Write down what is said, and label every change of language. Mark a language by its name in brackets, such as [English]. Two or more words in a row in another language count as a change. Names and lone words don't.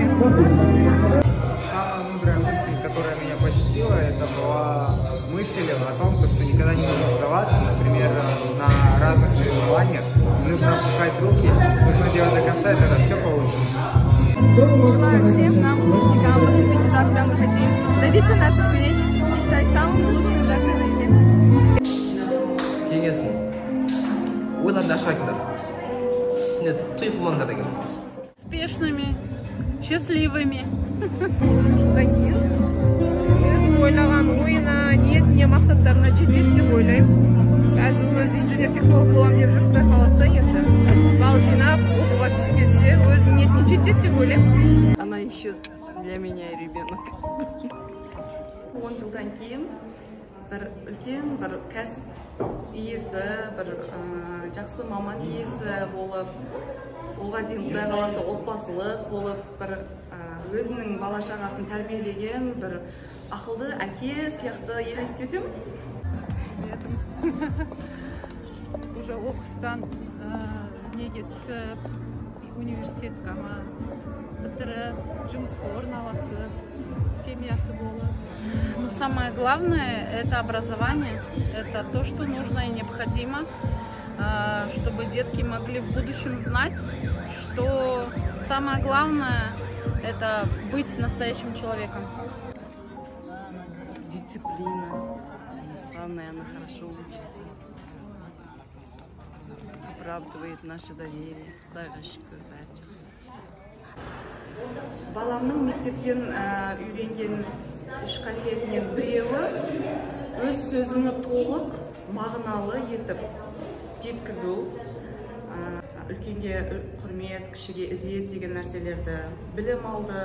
[Russian] Самая мудрая мысль, которая меня посетила, это была мысль о том, что никогда не нужно сдаваться. Например, на разных соревнованиях нужно опускать руки, нужно делать до конца, и тогда все получится. Желаю всем нам, выпускникам, поступить туда, куда мы хотим, добиться наших меч и стать самыми лучшими в нашей жизни. [Kazakh] Кеңесім. Ойларды ашып айтыңдар. Тұйық болмаңдар деген. [Russian] Успешными, счастливыми. [Kazakh] Жылдан кейін өзінің ойлаған ойына, ниетіне, мақсаттарына жетеді деп ойлаймын. Қазір өзі инженер-технолог боламын деп жүр, Құдай қаласа енді бал жинап, оқуға түсіп кетсе, өзінің ниетіне жетеді деп ойлаймын. [Russian] Она ищет для меня ребенок. [Kazakh] 10 жылдан кейін бір үлкен бір кәсіп иесі, бір жақсы маман иесі болып, оған дейін Құдай қаласа отбасылық болып, бір өзінің бала шағасын тәрбиелеген бір ақылды әке сияқты елестетемін. Уже оқыстан неге түсіп, университетке бітіріп, жұмысқа орналасып, семьясы болып. [Russian] Но самое главное – это образование, это то, что нужно и необходимо, чтобы детки могли в будущем знать, что самое главное – это быть настоящим человеком. Дисциплина. Главное, она хорошо учится. Оправдывает наше доверие. [Kazakh] Құдайға шүкір, бәрі жақсы. Баламның мектептен үйренген үш қасиетінен біреуі өз сөзіні толық мағыналы етіп жеткізу, үлкенге құрмет, кішіге ізет деген нәрселерді білім алды.